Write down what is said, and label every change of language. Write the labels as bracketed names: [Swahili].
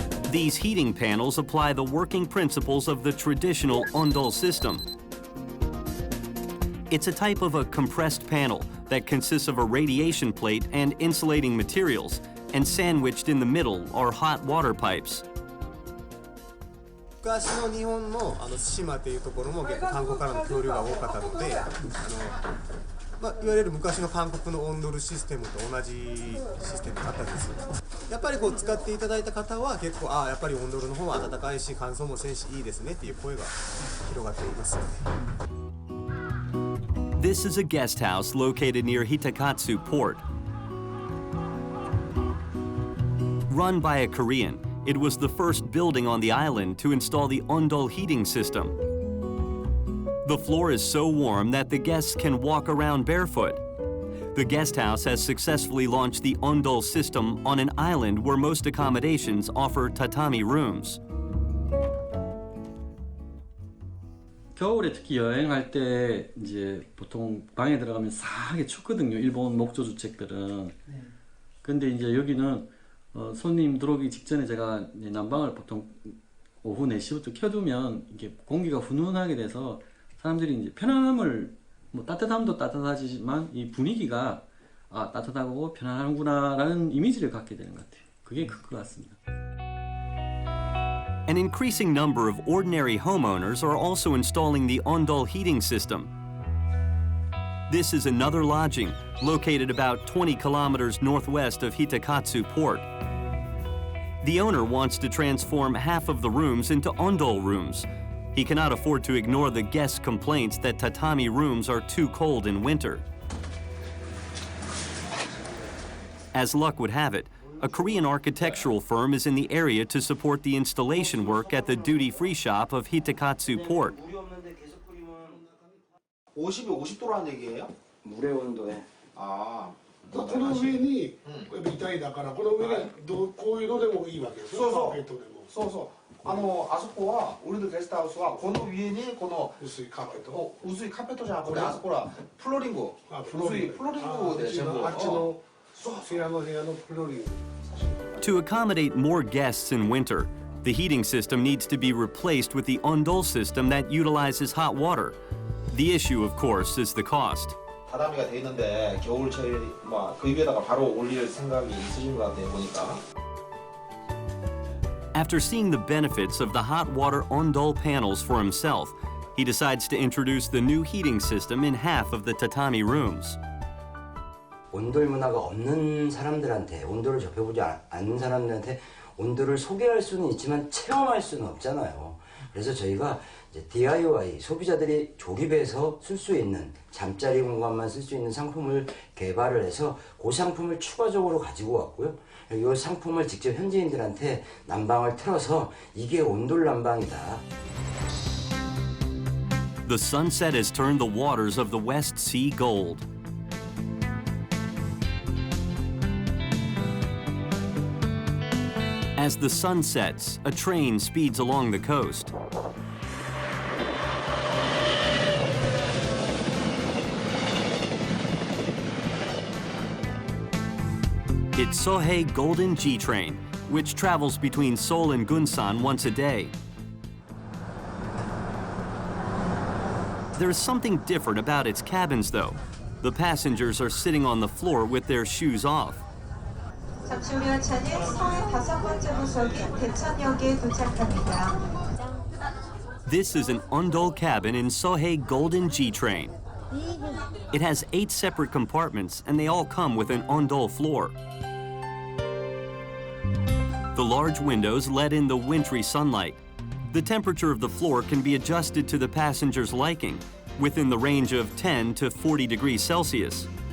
[English] These heating panels apply the working principles of the traditional ondol system. It's a type of a compressed panel that consists of a radiation plate and insulating materials, and sandwiched in the middle are hot water pipes. [Japanese] 昔の日本の対馬というところも結構韓国からの協力が多かったので、いわゆる昔の韓国のオンドルシステムと同じシステムだったんですよ。やっぱりこう使っていただいた方は結構やっぱりオンドルの方は暖かいし乾燥もせんしいいですねっていう声が広がっていますよね。 [English] This is a guest house located near Hitakatsu Port. Run by a Korean, it was the first building on the island to install the ondol heating system. The floor is so warm that the guests can walk around barefoot. The guest house has successfully launched the Ondol system on an island where most accommodations offer tatami rooms. [Korean] 겨울에 특히 여행할 때 이제 보통 방에 들어가면 싸하게 춥거든요. 일본 목조 주택들은. 근데 이제 여기는 손님 들어오기 직전에 제가 이제 난방을 보통 오후 4시부터 켜두면 이게 공기가 훈훈하게 돼서 사람들이 이제 편안함을 뭐 따뜻함도 따뜻하지만 이 분위기가 아 따뜻하고 편안하구나라는 이미지를 갖게 되는 것 같아요. 그게 큰 것 같습니다. [English] An increasing number of ordinary homeowners are also installing the Ondol heating system. This is another lodging located about 20 kilometers northwest of Hitakatsu Port. The owner wants to transform half of the rooms into Ondol rooms. He cannot afford to ignore the guests' complaints that tatami rooms are too cold in winter. As luck would have it, a Korean architectural firm is in the area to support the installation work at the duty-free shop of Hitakatsu Port. [Korean] 50이 50도라는 얘기예요? 물의 온도에. 아. [Japanese] この上にこれ微体だからこの上にこういうのでもいいわけですよ。そうそう。カーペットでも。そうそう。あそこは [Korean] 우리도 [Japanese] ゲストハウスはこの上にこの薄いカーペット。薄いカーペットじゃなくてあそこはフローリング。薄いフローリングで全部。あっちの部屋のフローリング。 [English] To accommodate more guests in winter, the heating system needs to be replaced with the Ondol system that utilizes hot water. The issue, of course, is the cost. [Korean] 다다미가 돼 있는데 겨울철에 그 위에다가 바로 올릴 생각이 있으신 것 같아요 보니까. [English] After seeing the benefits of the hot water Ondol panels for himself, he decides to introduce the new heating system in half of the tatami rooms. [Korean] 온돌 문화가 없는 사람들한테 온돌을 접해보지 않는 사람들한테 온돌을 소개할 수는 있지만 체험할 수는 없잖아요. 그래서 저희가 이제 DIY 소비자들이 조립해서 쓸 수 있는 잠자리 공간만 쓸 수 있는 상품을 개발을 해서 그 상품을 추가적으로 가지고 왔고요. 이 상품을 직접 현지인들한테 난방을 틀어서 이게 온돌 난방이다. [English] The sunset has turned the waters of the West Sea gold. As the sun sets, a train speeds along the coast. It's Sohei Golden G train, which travels between Seoul and Gunsan once a day. There's something different about its cabins, though. The passengers are sitting on the floor with their shoes off. [Korean] 잠시 후 열차는 서해 5번째 부석인 대천역에 도착합니다. [English] This is an Ondol cabin in Sohei Golden G train. It has 8 separate compartments, and they all come with an Ondol floor. The large windows let in the wintry sunlight. The temperature of the floor can be adjusted to the passenger's liking, within the range of 10 to 40 degrees Celsius.